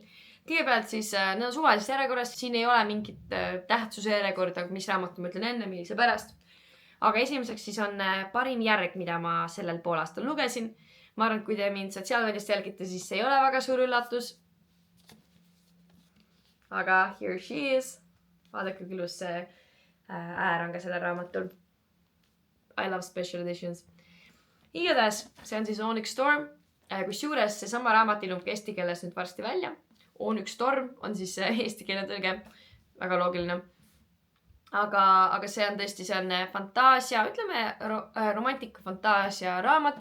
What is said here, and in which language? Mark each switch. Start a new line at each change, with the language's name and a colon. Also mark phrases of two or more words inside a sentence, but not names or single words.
Estonian: Kõigepealt siis need on suvalises järjekorras, siin ei ole mingit tähtsuse järjekorda, mis raamatu ma ütlen enne, millise pärast. Aga esimeseks siis on parim järg, mida ma sellel poolaastal lugesin. Ma arvan, et kui te mind sotsiaalmeediast jälgite, siis see ei ole väga suur üllatus.
English: Aga here she is.
Estonian: Vaadake, kui ilus see äär on ka sellel raamatul.
English: I love special editions.
Estonian: Igatahes, see on siis Onyx Storm. Kus juures see sama raamat ilmub eesti keeles nüüd varsti välja. Onyx Storm on siis eesti keele tõlge. Väga loogiline. Aga see on tõesti, see on fantaasia, ütleme romantika fantaasia raamat.